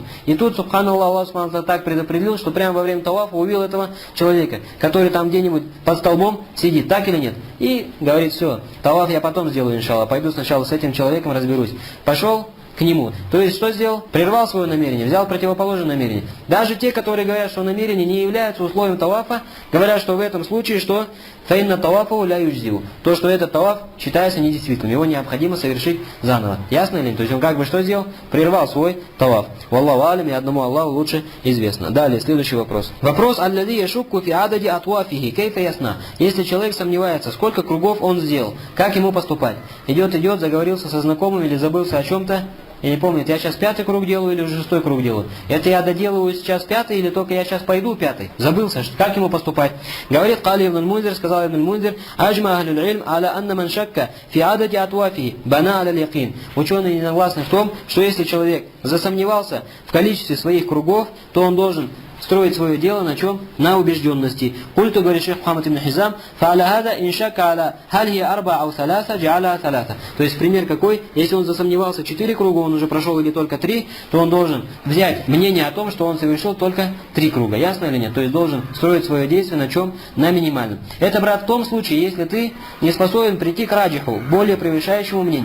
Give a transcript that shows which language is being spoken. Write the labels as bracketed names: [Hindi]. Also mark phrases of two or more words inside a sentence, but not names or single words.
[Russian] И тут, субханаллах, Аллах субхану так предопределил, что прямо во время тавафа увидел этого человека, который там где-нибудь под столбом сидит, так или нет. И говорит, все, таваф я потом сделаю, иншаллах, пойду сначала с этим человеком разберусь. Пошел к нему. То есть, что сделал? Прервал свое намерение, взял противоположное намерение. Даже те, которые говорят, что намерение не является условием тавафа, говорят, что в этом случае, что [Arabic] فإن الطواف لا يجزئه. [Russian] То, что этот таваф считается недействительным, его необходимо совершить заново. Ясно ли? То есть он как бы что сделал? Прервал свой таваф. [Arabic] والله أعلم, [Russian] и одному Аллаху лучше известно. Далее, следующий вопрос. [Arabic] Вопрос الذي يشك في عدد أطوافه كيف يصنع. [Russian] Если человек сомневается, сколько кругов он сделал, как ему поступать? Идет, заговорился со знакомым или забылся о чем-то, и не помнит, я сейчас 5-й круг делаю или уже 6-й круг делаю. Это я доделываю сейчас 5-й или только я сейчас пойду 5-й? Забылся, как ему поступать? [Arabic] Говорит, قال ابن المنذر, сказал ибн Мунзир, أجمع أهل العلم على أن من شك في عدد الأطواف بنى على اليقين. [Russian] Ученые согласны в том, что если человек засомневался в количестве своих кругов, то он должен строить свое дело на чем? На убежденности. [Arabic] Культу, говорит шейх Мухаммад ибн Хизам, فعلى هذا إن شك على هل أربع أو ثلاثة جعلها ثلاثة. [Russian] То есть пример какой? Если он засомневался 4 круга, он уже прошел или только 3, то он должен взять мнение о том, что он совершил только 3 круга. Ясно или нет? То есть должен строить свое действие на чем? На минимальном. Это, брат, в том случае, если ты не способен прийти к раджиху, более превышающему мнению.